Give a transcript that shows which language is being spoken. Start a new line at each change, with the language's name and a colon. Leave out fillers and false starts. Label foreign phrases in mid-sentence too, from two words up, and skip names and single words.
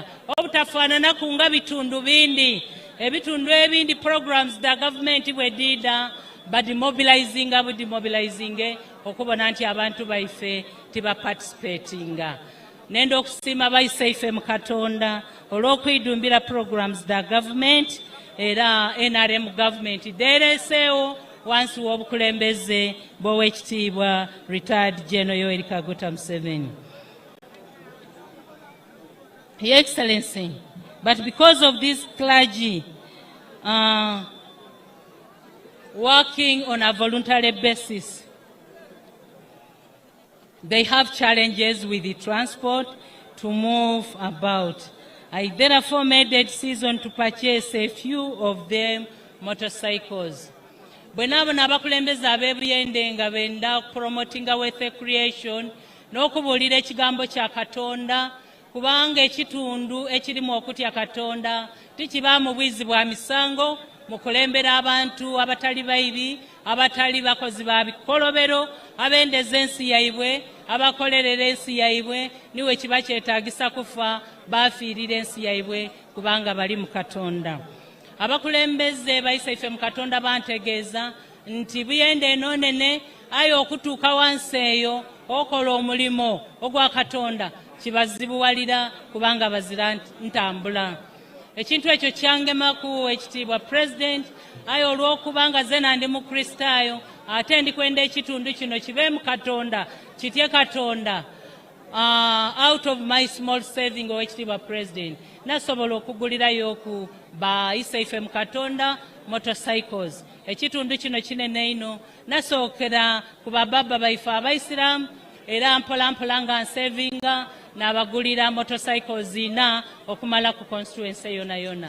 Soga: Obutafaanana kunga bitundu bindi, ebitundu ebindi programs da government bwedida badimobilizing okubona nti abantu baife tiba participatinga. Nendo okusima bayisaife mu Katonda olw'okwidumbira programs da government, era NRM government dereseewo wansi w'obukulembeze bw'Oweekitiibwa Retired General Yoweri Kaguta Museveni.
English: Your Excellency, but because of this clergy working on a voluntary basis, they have challenges with the transport to move about. I therefore made a decision to purchase a few of them motorcycles.
Soga: Bwenabona abakulembeze ab'Ebuyende nga benda promotinga
English: wealth creation
Soga: n'okubuulira ekigambo kya Katonda, kubanga ekitundu ekirimu okutya Katonda tikibaamu bwizi bwa misango mu kulembera abantu abatali bayibi, abatali bakozi ba bikolobero, abendeza ensi yaibwe, abakolerera ensi yaibwe, niwe kiba kyetaagisa kufa bafiirira ensi yaibwe kubanga bali mu Katonda. Abakulembeze bayisaife mu Katonda bantegeeza nti Buyende eno nene, aye okutuuka wansi eyo okola omulimo ogwa Katonda kibazibuwalira kubanga bazira ntambula. Ekintu ekyo kyangemaku Ekitiibwa President, aye olw'okubanga ze nandi mu Kristaayo, ate ndi kwenda ekitundu kino kibe mu Katonda, kitye Katonda.
English: Out of my small saving,
Soga: Ekitiibwa President, nasobola okugulirayo ku bayisaife mu Katonda motorcycles. Ekitundu kino kinene ino, nasookera ku bababa baife Abaisiraamu, era mpola nga nsavinga n'abagulira motorcycles ina okumala ku constituency yona.